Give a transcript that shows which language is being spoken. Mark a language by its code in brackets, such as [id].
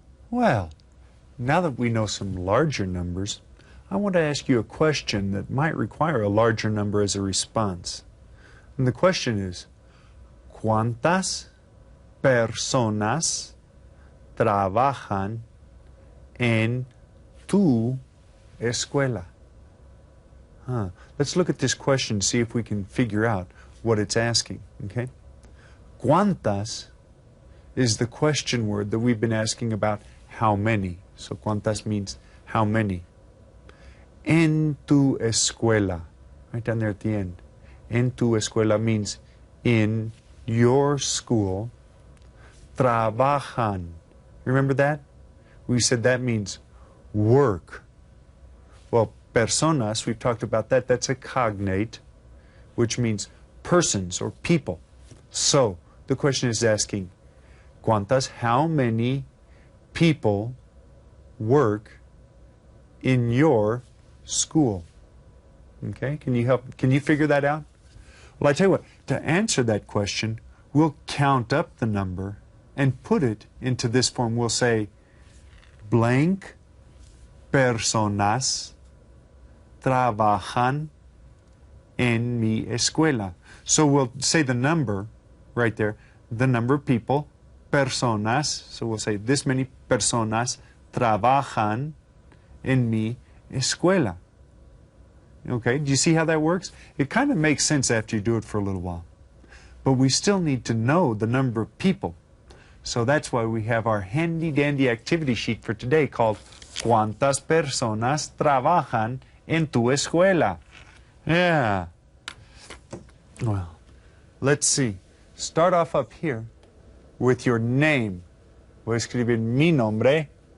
[en] Well, now that we know some larger numbers, I want to ask you a question that might require a larger number as a response. And the question is, [es] ¿cuántas personas trabajan en tu escuela? [en] Let's look at this question and see if we can figure out what it's asking, okay? ¿Cuántas is the question word that we've been asking about how many. So ¿cuántas means how many. [es] En tu escuela, [en] right down there at the end. [es] En tu escuela [en] means in your school. Trabajan. Remember that? We said that means work. Well, personas, we've talked about that. That's a cognate, which means persons or people. So the question is asking, ¿cuántas, how many people work in your school? Okay, can you figure that out? Well, I tell you what, to answer that question, we'll count up the number and put it into this form. We'll say, blank [es] personas trabajan en mi escuela. [en] So we'll say the number right there, the number of people, personas. So we'll say this many [es] personas trabajan en mi escuela. [en] Okay, do you see how that works? It kind of makes sense after you do it for a little while. But we still need to know the number of people. So that's why we have our handy-dandy activity sheet for today called [es] ¿Cuántas personas trabajan en tu escuela? [en] Yeah. Well, let's see. Start off up here with your name. [es] Voy a escribir mi nombre.